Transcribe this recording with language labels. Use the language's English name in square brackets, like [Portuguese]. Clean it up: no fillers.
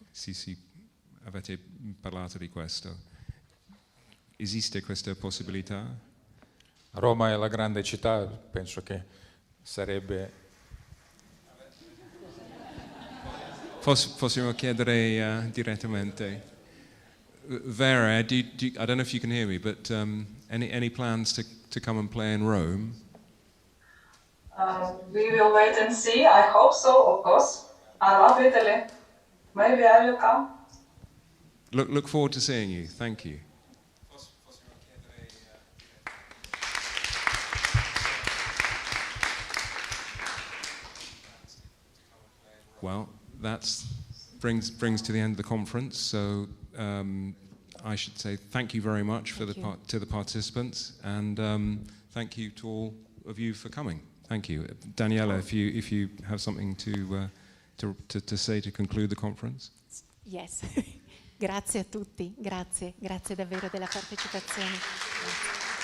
[Italian] Sì, avete parlato di questo. Esiste questa possibilità? Roma è la grande città, penso che sarebbe... Possiamo chiedere direttamente. [English] Vera, I don't know if you can hear me, but any plans to come and play in Rome? We will wait and see. I hope so, of course. I love Italy. Maybe I will come. Look forward to seeing you. Thank you. Well, that brings to the end of the conference. So I should say thank you very much to the participants, and thank you to all of you for coming. Thank you, Daniela. If you have something to say to conclude the conference. [Italian] Yes. Grazie a tutti. Grazie davvero della partecipazione. Grazie.